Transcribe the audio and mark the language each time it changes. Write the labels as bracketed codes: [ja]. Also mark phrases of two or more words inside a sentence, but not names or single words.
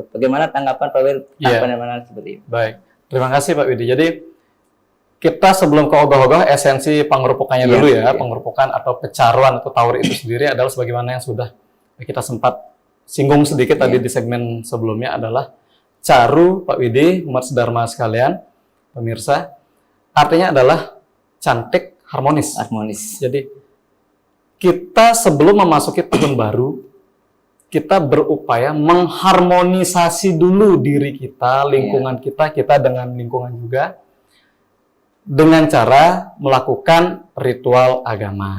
[id] Bagaimana tanggapan Pak Wir Iya. seperti ini? Baik. Terima kasih Pak Widi. Jadi kita sebelum ke ogoh-ogoh, esensi pengerupukannya Iya, dulu ya. iya. Pengerupukan atau pecaruan atau taur itu sendiri adalah sebagaimana yang sudah kita sempat singgung sedikit tadi Iya. di segmen sebelumnya adalah caru, Pak Widi, umat sedharma sekalian, pemirsa, artinya adalah cantik, harmonis. Harmonis. Jadi kita sebelum memasuki tahun baru, kita berupaya mengharmonisasi dulu diri kita, lingkungan kita dengan lingkungan juga, dengan cara melakukan ritual agama.